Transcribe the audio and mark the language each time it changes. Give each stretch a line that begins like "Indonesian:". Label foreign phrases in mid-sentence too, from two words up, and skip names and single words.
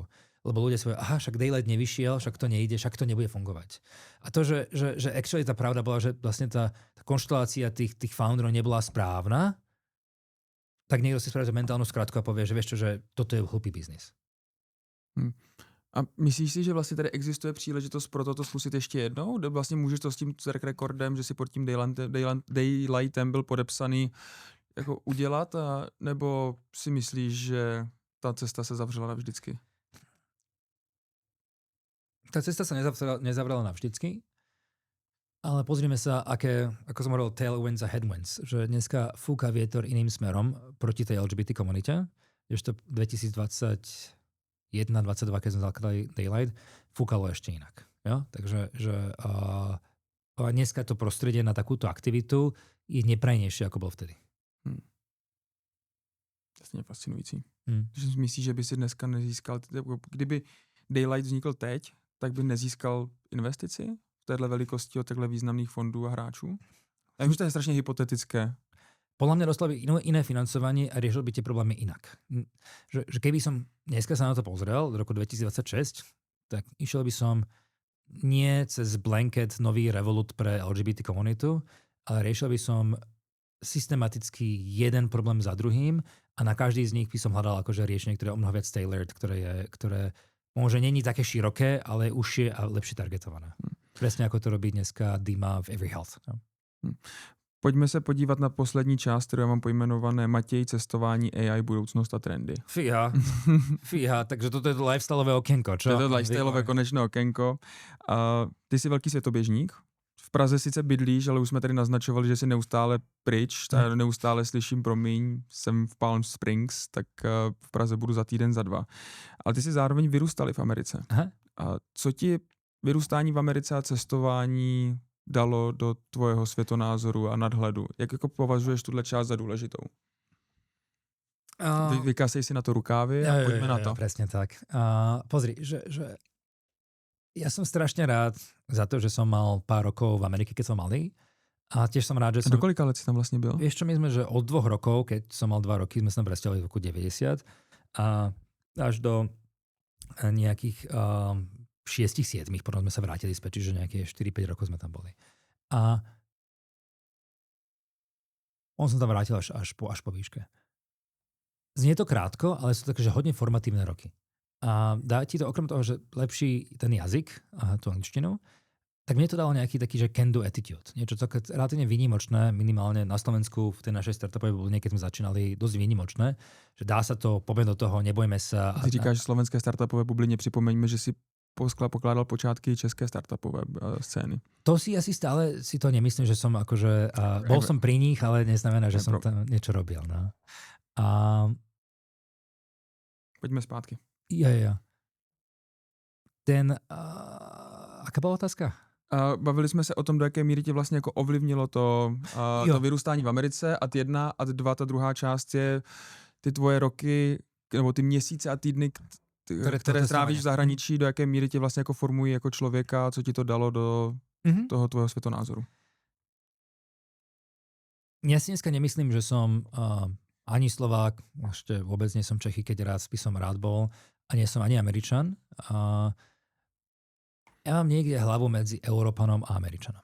Slovak: Lebo ľudia si povedali, však Daylight nevyšiel, však to nejde, však to nebude fungovať. A to, že actually tá pravda bola, že vlastne tá konštelácia tých founderov nebola správna, tak niekto si spraví mentálnu skratku a povie, že vieš čo, že toto je hlupý biznis.
Czech: A myslíš si, že vlastně tady existuje příležitost pro toto zkusit ještě jednou? Vlastně můžeš to s tím
English: track recordem,
Czech: že si pod tím Daylightem byl podepsaný, jako udělat, nebo si myslíš, že ta cesta se zavřela navždycky?
Slovak: Tá cesta sa nezavrela navždycky, ale pozrime sa, ako som hovoril, tailwinds a headwinds, že dneska fúka vietor iným smerom proti tej LGBT komunite, ešte 2021-2022, keď sme zakladali Daylight, fúkalo ešte inak. Jo? Takže dneska to prostredie na takúto aktivitu je neprajnejšie, ako bol vtedy.
Czech: Jasně fascinující. Že myslíš, že by si dneska nezískal, kdyby Daylight vznikl teď, tak by nezískal investici v téhle velikosti od takhle významných fondů a hráčů? Já vím, že to je strašně hypotetické.
Slovak: Podľa mňa dostal by iné financovanie a riešil by tie problémy inak. Že keby som dneska sa na to pozrel, v roku 2026, tak išiel by som nie cez blanket nový revolut pre LGBT komunitu, ale riešil by som systematicky jeden problém za druhým a na každý z nich by som hľadal akože riešenie, ktoré je o mnoho viac tailored, ktoré môže není také široké, ale užšie a lepšie targetované. Presne ako to robí dneska Dima v Every Health. No?
Czech: Pojďme se podívat na poslední část, kterou já mám pojmenované Matěj, cestování, AI, budoucnost a trendy.
Slovak: Fíha, takže toto je to lifestyleové okienko, čo?
Czech: To je to lifestyleové konečné okénko. Ty jsi velký světoběžník. V Praze sice bydlíš, ale už jsme tady naznačovali, že jsi neustále pryč, neustále slyším, promiň, jsem v Palm Springs, tak v Praze budu za týden, za 2. Ale ty jsi zároveň vyrůstali v Americe. Aha. A co ti vyrůstání v Americe a cestování dalo do tvojho světonázoru a nadhledu? Jak jako považuješ tuhle část za důležitou? Vykasej si na to rukávy a pojďme na to.
Slovak: Presne tak. Pozri, že ja som strašne rád za to, že som mal pár rokov v Amerike, keď som malý. A tiež som rád, že som...
Czech: Do kolika let si tam vlastne byl?
Slovak: Vieš čo, my sme, že od 2 rokov, keď som mal 2 roky, sme sa tam presťahovali v roku 90 a až do nejakých 6-7, potom sme sa vrátili späť, čiže nejaké 4-5 rokov sme tam boli. A on som tam vrátil až po výške. Znie to krátko, ale sú to takže hodne formatívne roky. A dá ti to okrem toho, že lepší ten jazyk a tú angličtinu, tak mne to dalo nejaký taký, že
English: can do attitude.
Slovak: Niečo také relatívne výnimočné, minimálne na Slovensku v tej našej startupovej bubline, keď sme začínali, dosť výnimočné, že dá sa to, poďme do toho, nebojme sa.
Czech: Ty říkáš slovenské startupové bublině, připomeňme, že si pokládal počátky české startupové scény.
Slovak: To si asi stále si to nemyslím, že som akože, bol som pri nich, ale neznamená, že som tam niečo robil. No. Poďme zpátky. Ja. Aká bola otázka?
Czech: Bavili jsme se o tom, do jaké míry tě vlastně jako ovlivnilo to vyrůstání v Americe a 1 a 2, ta druhá část je ty tvoje roky, nebo ty měsíce a týdny, které strávíš v zahraničí, do jaké míry tě vlastně jako formují jako člověka, co ti to dalo do toho tvojho světonázoru.
Slovak: Ja si dneska nemyslím, že som ani Slovák, ešte vôbec nie som Čechy, keď raz by som rád bol, a nie som ani Američan. Ja mám niekde hlavu medzi Európanom a Američanom.